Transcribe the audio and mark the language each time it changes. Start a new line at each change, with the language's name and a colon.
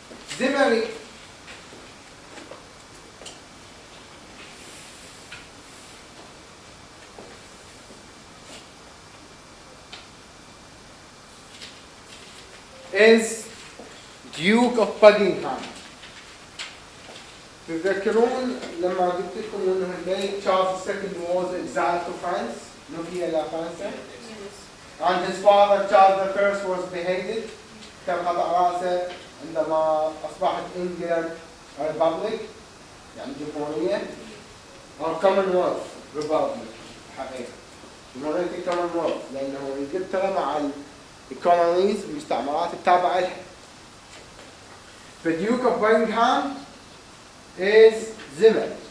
English: Zimmer is Duke of Buckingham.
Arabic: تتذكرون لما قلت لكم انه الملك تشارلز II
English: was exiled to France,
Arabic: نفي الى فرنسا؟
English: And his father Charles I was beheaded.
Arabic: تم قطع راسه عندما اصبحت انجلند ريبابليك يعني جمهورية
English: or Commonwealth Republic
Arabic: حقيقة. جمهورية Commonwealth لانه انجلترا مع الكولونيز المستعمرات التابعة لها.
English: The Duke of Buckingham is Zimmer.